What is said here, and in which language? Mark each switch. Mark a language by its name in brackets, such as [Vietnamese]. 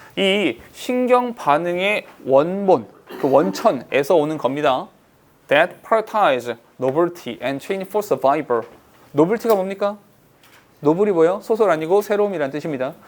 [Korean] 이 신경 반응의 원본, 그 원천에서 오는 겁니다. [English] That prioritize novelty and change for survival. [Korean] novelty가 뭡니까? 노블이 뭐예요? 소설 아니고 새로움이란 뜻입니다.